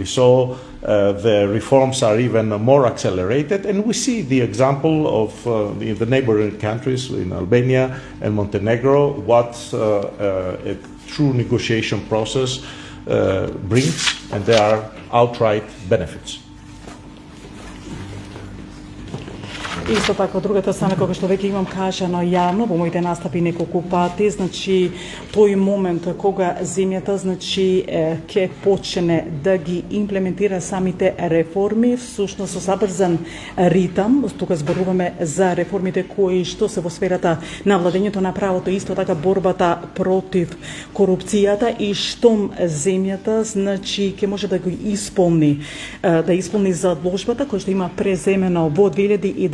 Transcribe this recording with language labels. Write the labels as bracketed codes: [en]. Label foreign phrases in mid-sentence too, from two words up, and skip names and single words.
[en] So the reforms are even more accelerated, and we see the example of the neighboring countries in Albania and Montenegro, what a true negotiation process brings, and there are outright benefits. [mk] Исто така, од другата страна, кога што веќе имам кажано јавно во моите настапи неколку пати, значи тој момент кога земјата значи ќе почне да ги имплементира самите реформи, всушност со забрзан ритам, тука зборуваме за реформите кои што се во сферата на владењето на правото, исто така борбата против корупцијата, и штом земјата значи ќе може да го исполни, да исполни задолжбата која што има преземено во 2020